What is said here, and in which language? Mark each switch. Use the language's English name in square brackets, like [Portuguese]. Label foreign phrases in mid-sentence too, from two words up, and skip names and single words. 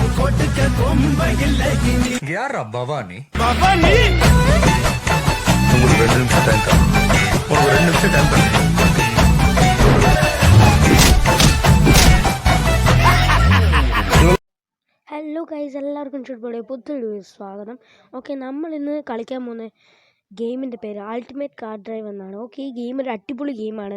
[Tamil] யாரா பவானி? உங்களுக்கு 2 நிமிஷம் டைம் தரேன். உனக்கு 2 நிமிஷம் டைம் தரேன். [English] Hello guys, [Malayalam] എല്ലാവർക്കും ചുറ്റുപാടെ പുതിയൊരു സ്വാഗതം. ഓക്കെ, നമ്മളിന്ന് കളിക്കാൻ പോകുന്ന ഗെയിമിൻ്റെ പേര് അൾട്ടിമേറ്റ് കാർ ഡ്രൈവ് എന്നാണ്. ഓക്കെ, ഈ ഗെയിം ഒരു അടിപൊളി ഗെയിമാണ്.